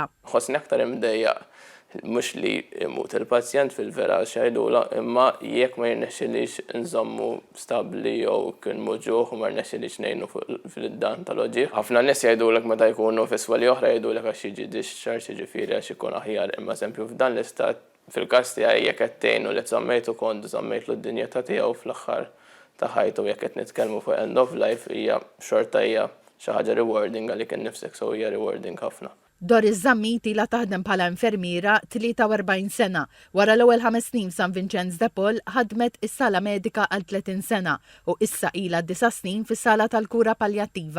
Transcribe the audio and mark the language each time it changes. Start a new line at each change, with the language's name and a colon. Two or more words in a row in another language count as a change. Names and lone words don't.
Maltese: Ħossni aktar imdejjaq mhux li jmut il-pazjent fil-vera xajdula, imma jekk ma jirnexxilix nżommu stabbli jew kien muġuħ u ma rnexxilix ngħinu fil-dan tal-oġieħ. Ħafna nies jgħidulek meta jkunu fis-swali oħra jgħidulek għax jiġi discharge jiġifieri għax ikun aħjar, imma eżempju f'dan l-istat fil-każ tiegħi jekk qed tgħinu li żammejtu kont żammejtlu d-dinjità tiegħu fl-aħħar ta' ħajtu jekk qed nitkellmu fuq
English: end of life
Maltese: hija xorta hija xi ħaġa rewarding għalik innifsek so hija rewarding ħafna. Doris Zammit ilha taħdem bħala infermiera 43 sena. Wara l-ewwel 5 snin San Vincenz de Paul ħadmet is-sala medika għal 30 sena u issa ilha 9 snin fis-sala tal-kura paljattiva.